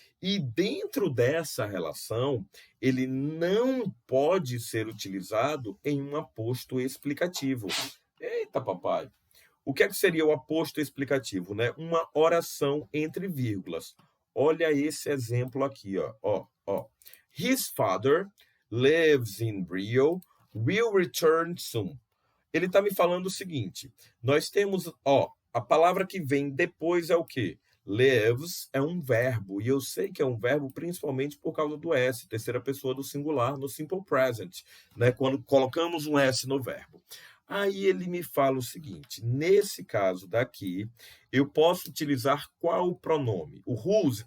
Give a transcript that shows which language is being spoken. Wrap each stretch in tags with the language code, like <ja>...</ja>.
<pt>E dentro dessa relação, ele não pode ser utilizado em um aposto explicativo. Eita, papai! O que é que seria o aposto explicativo, né? Uma oração entre vírgulas. Olha esse exemplo aqui, ó.</pt> <en>His father lives in Rio, will return soon.</en> <pt>Ele está me falando o seguinte, nós temos, a palavra que vem depois é o quê? Lives é um verbo, e eu sei que é um verbo principalmente por causa do S, terceira pessoa do singular, no simple present, né? Quando colocamos um S no verbo. Aí ele me fala o seguinte, nesse caso daqui, eu posso utilizar qual pronome? O whose?</pt>